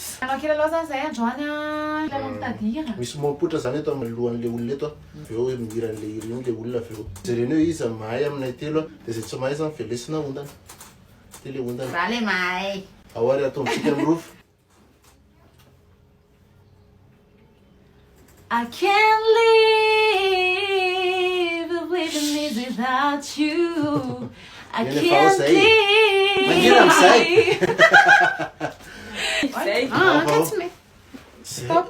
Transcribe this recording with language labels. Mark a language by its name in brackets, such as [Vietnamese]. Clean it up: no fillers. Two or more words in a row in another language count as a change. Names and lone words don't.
[Malagasy] manao kilalao zany zay androany a kilalao mitady misy mipotra zany eto amin'ny lohan'le olona eto aveo mihiran'le hira iny le olona aveo jereny hoe izy mahay aminay telo dia zay tsy mahay zany velesina ondana ty le ondana raha le mahay ahoary ataontsika amin'ny rofo [English] I can't live with me without you. I can't live. [Malagasy] Mangira amin'izay. [English] Catch me. Stop.